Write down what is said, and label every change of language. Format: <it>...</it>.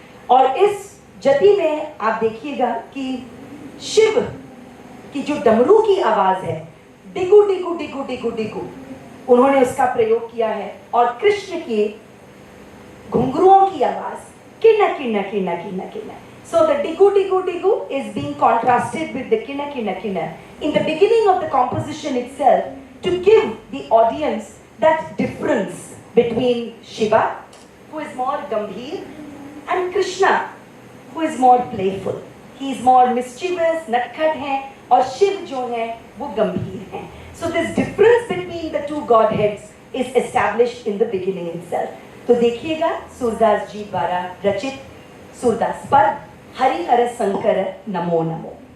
<hi>और इस जति में आप देखिएगा कि शिव की जो डमरू की आवाज है, डिगु डिगु डिगु डिगु डिगु, उन्होंने उसका प्रयोग किया है। और कृष्ण के घुंघरुओं की आवाज किन्ना किन्ना किन्ना किन्ना किन्ना।</hi> <en>So the digu digu digu is being contrasted with the kinna kinna kinna in the beginning of the composition itself to give the audience that difference between Shiva, who is more gambhir, and Krishna, who is more playful. He is more mischievous,</en> <hi>नटखट हैं, और शिव जो है वो गंभीर हैं.</hi> <en>So this difference between the two godheads is established in the beginning itself.</en> <hi>तो देखिएगा सूरदास जी द्वारा रचित सूरदास पद हरि हर शंकर नमो नमो.</hi>